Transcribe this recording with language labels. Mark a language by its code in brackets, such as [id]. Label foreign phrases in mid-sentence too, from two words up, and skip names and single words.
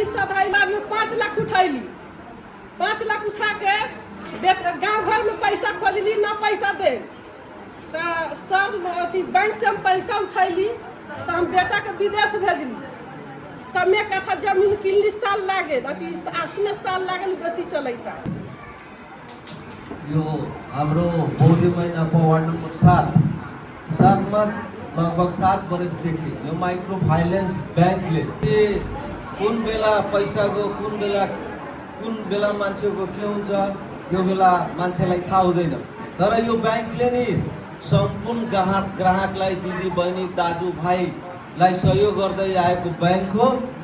[mai] सब में 5 लाख उठैली, 5 लाख उठा के गाँव घर में पैसा खोलली न पैसा दे तो सर अथी बैंक से हम पैसा उठैली तो हम बेटा के विदेश भेजली तो मैं कट्ठा जमीन किनली। साल लागे अथी 80 साल लागल बेसी चलता। [ne] यो हाम्रो बौद्ध महिना [en] ward number [ne] 7 में लगभग 7 वर्षदेखि यो [en] micro finance [ne] बैंकले कुन बेला पैसा को कुन बेला मान्छेको के हुन्छ यो बेला मान्छेलाई थाहा हुँदैन। तर यो बैंकले नि सम्पूर्ण ग्राहकलाई दिदी बहिनी दाजु भाइलाई सहयोग गर्दै आएको बैंक